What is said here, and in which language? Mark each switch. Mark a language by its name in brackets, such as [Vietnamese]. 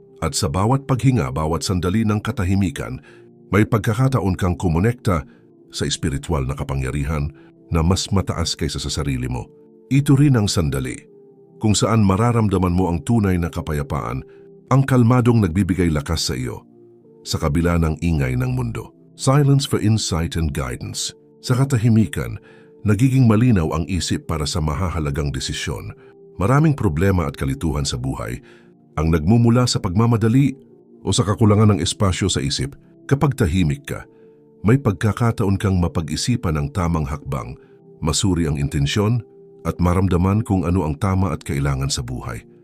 [Filipino] At sa bawat paghinga, bawat sandali ng katahimikan, may pagkakataon kang kumonekta sa espiritual na kapangyarihan na mas mataas kaysa sa sarili mo. Ito rin ang sandali kung saan mararamdaman mo ang tunay na kapayapaan, ang kalmadong nagbibigay lakas sa iyo sa kabila ng ingay ng mundo. [English] Silence for insight and guidance. [Filipino] Sa katahimikan, nagiging malinaw ang isip para sa mahahalagang desisyon. Maraming problema at kalituhan sa buhay ang nagmumula sa pagmamadali o sa kakulangan ng espasyo sa isip. Kapag tahimik ka, may pagkakataon kang mapag-isipan ang tamang hakbang, masuri ang intensyon at maramdaman kung ano ang tama at kailangan sa buhay.